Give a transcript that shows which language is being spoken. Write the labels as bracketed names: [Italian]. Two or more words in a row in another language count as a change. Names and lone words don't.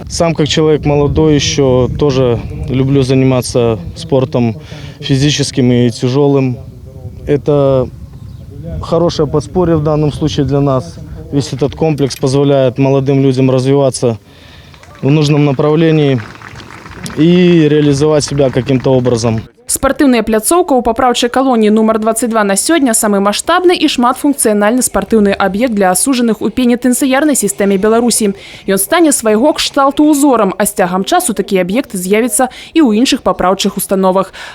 [Russian] Сам как человек молодой еще тоже люблю заниматься спортом физическим и тяжелым. Это хорошее подспорье в данном случае для нас. Весь этот комплекс позволяет молодым людям развиваться в нужном направлении и реализовать себя каким-то образом. [Belarusian] Спартыўная пляцоўка ў папраўчай калоніі нумар 22 на сёння самы маштабны і шматфункцыянальны спартыўны аб'ект для асуджаных у пенітэнцыярнай сістэме Беларусі. Ён стане свайго кшталту узорам, а з цягам часу такія аб'екты з'явяцца і ў іншых папраўчых установах.